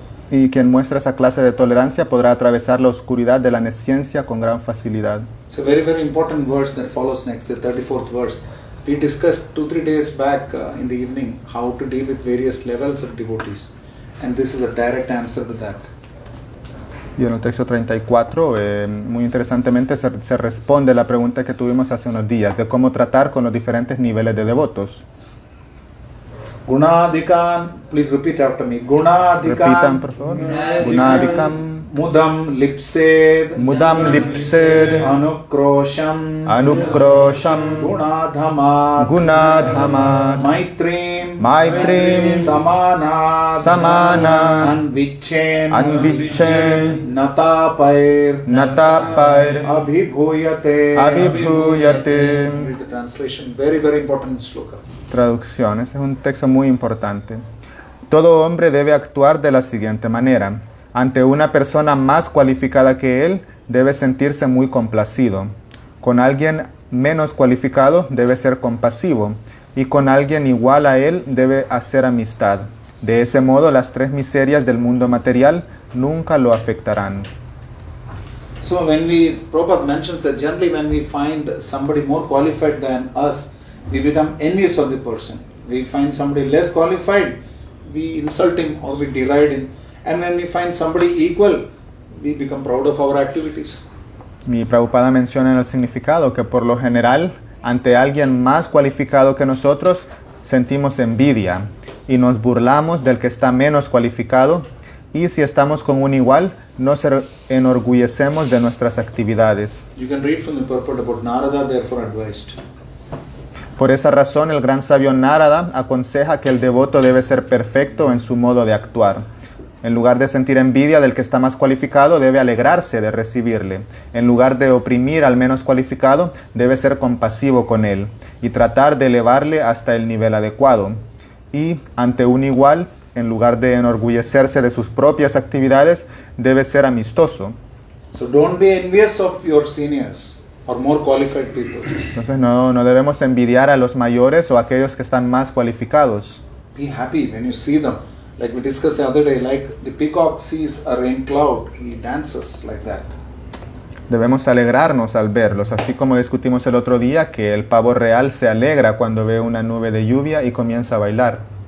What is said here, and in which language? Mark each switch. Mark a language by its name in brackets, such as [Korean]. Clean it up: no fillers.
[Spanish] Y quien muestra esa clase de tolerancia podrá atravesar la oscuridad de la nesciencia con gran facilidad. [English] It's a very, very important verse that follows next, the 34th verse. We discussed 2-3 days back in the evening how to deal with various levels of devotees. And this is a direct answer to that. [Spanish] Y en el texto 34, muy interesantemente, se responde la pregunta que tuvimos hace unos días, de cómo tratar con los diferentes niveles de devotos. [English] Gunadikan, please repeat after me. [Spanish] Repitan, por favor. Gunadikam, [Sanskrit] Mudam lipsed. Mudam lipsed, Anukrosham. Anukrosham, Gunadhamat. Gunadhamat, Maitrim. Maitrim, Samanad. Samana, Anvichen. Anvichen, Natapair. Natapair, Abhibhuyate. Abhibhuyate. [English] Read the translation. Very, very important sloka. [Spanish] Traducción, este es un texto muy importante. Todo hombre debe actuar de la siguiente manera. Ante una persona más cualificada que él, debe sentirse muy complacido. Con alguien menos cualificado, debe ser compasivo. Y con alguien igual a él, debe hacer amistad. De ese modo, las tres miserias del mundo material nunca lo afectarán. [English] So Prabhupada mentions that generally when we find somebody more qualified than us, we become envious of the person. We find somebody less qualified, we insult him or we deride him. And when we find somebody equal, we become proud of our activities. [Spanish] Mi Prabhupada menciona en el significado que por lo general, ante alguien más cualificado que nosotros, sentimos envidia y nos burlamos del que está menos cualificado, y si estamos con un igual, nos enorgullecemos de nuestras actividades. [English] You can read from the purport about Narada, therefore advised. [Spanish] Por esa razón, el gran sabio Narada aconseja que el devoto debe ser perfecto en su modo de actuar. En lugar de sentir envidia del que está más cualificado, debe alegrarse de recibirle. En lugar de oprimir al menos cualificado, debe ser compasivo con él y tratar de elevarle hasta el nivel adecuado. Y ante un igual, en lugar de enorgullecerse de sus propias actividades, debe ser amistoso. [English] So don't be envious of your seniors or more qualified people. [Spanish] Entonces no debemos envidiar a los mayores o a aquellos que están más cualificados. [English] Be happy when you see them. Like we discussed the other day, like the peacock sees a rain cloud, he dances like that. [Spanish] Debemos alegrarnos al verlos, así como discutimos el otro día que el pavo real se alegra cuando ve una nube de lluvia y comienza a bailar.